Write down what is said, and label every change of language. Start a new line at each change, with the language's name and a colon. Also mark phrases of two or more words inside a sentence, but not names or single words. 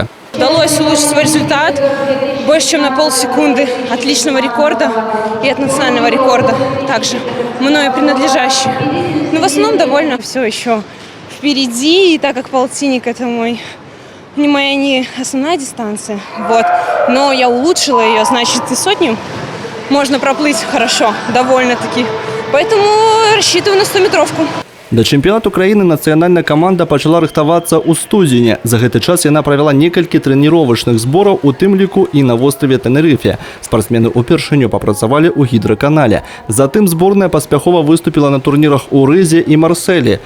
Russian: Удалось улучшить свой результат больше, чем на полсекунды от личного рекорда и от национального рекорда, также мною принадлежащий. Но в основном довольно все еще впереди, и так как полтинник – это не основная дистанция, но я улучшила ее, значит, и сотню можно проплыть хорошо, довольно-таки. Поэтому рассчитываю на 100-метровку.
Belarusian: Да чэмпіянату краіны нацыянальная каманда пачала рыхтавацца ў студзені. За гэты час яна правяла некалькі трэніровачных збораў, у тым ліку і на востраве Тэнерыфе. Спартсмены ўпершыню папрацавалі ў гідраканале. Затым зборная паспяхова выступіла на турнірах у Рызе і Марселі.